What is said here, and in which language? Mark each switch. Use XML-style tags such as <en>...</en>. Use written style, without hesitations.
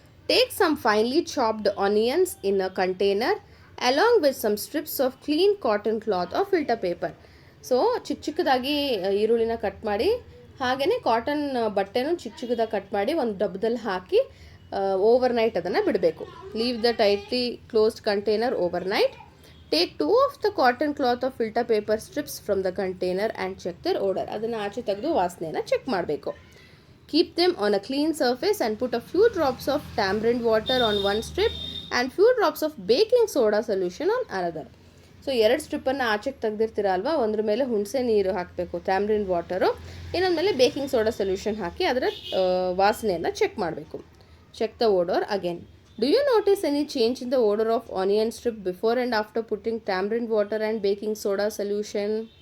<en>Take some finely chopped onions in a container along with some strips of clean cotton cloth or filter paper.</en> <kn>So ಚಿಕ್ಕದಾಗಿ ಈರುಳ್ಳಿನ cut ಮಾಡಿ, ಹಾಗೆಯೇ cotton ಬಟ್ಟೆನೂ ಚಿಕ್ಕದಾಗಿ cut ಮಾಡಿ ಒಂದು ಡಬ್ಬದಲ್ಲಿ ಹಾಕಿ overnight ಅದನ್ನು ಬಿಡಬೇಕು.</kn> <en>Leave the tightly closed container overnight. Take 2 of the cotton cloth or filter paper strips from the container and check their odor.</en> <kn>ಅದನ್ನು ಆಚೆ ತೆಗೆದು ವಾಸನೆಯನ್ನು ಚೆಕ್ ಮಾಡಬೇಕು.</kn> <en>Keep them on a clean surface and put a few drops of tamarind water on one strip and few drops of baking soda solution on another.</en> <kn>So 2 ಸ್ಟ್ರಿಪ್ಪನ್ನು ಆಚೆಗೆ ತೆಗೆದಿರ್ತೀರ ಅಲ್ವಾ, ಒಂದ್ರ ಮೇಲೆ ಹುಣಸೆ ನೀರು ಹಾಕಬೇಕು, ಟ್ಯಾಮ್ರಿನ್ ವಾಟರು, ಇನ್ನೊಂದು ಮೇಲೆ ಬೇಕಿಂಗ್ ಸೋಡಾ ಸೊಲ್ಯೂಷನ್ ಹಾಕಿ ಅದರ ವಾಸನೆಯನ್ನು ಚೆಕ್ ಮಾಡಬೇಕು.</kn> <en>Check the odour again. Do you notice any change in the odour of onion strip before and after putting tamarind water and baking soda solution?</en>